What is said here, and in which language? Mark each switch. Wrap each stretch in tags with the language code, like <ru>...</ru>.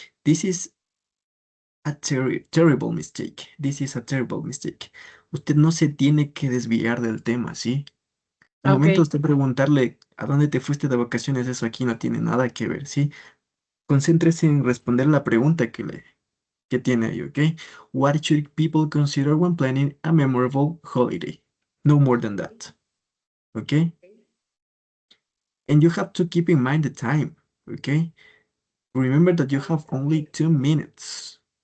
<en>This is a terrible mistake. This is a terrible mistake.</en> <es>Usted no se tiene que desviar del tema, ¿sí? Al momento de</es> <en>Okay.</en> <es>usted preguntarle a dónde te fuiste de vacaciones, eso aquí no tiene nada que ver, ¿sí? Concéntrese en responder la pregunta que tiene ahí, ¿ok?</es> <en>What should people consider when planning a memorable holiday? No more than that, ¿ok? And you have to keep in mind the time, ¿ok? Remember that you have only 2 minutes.</en>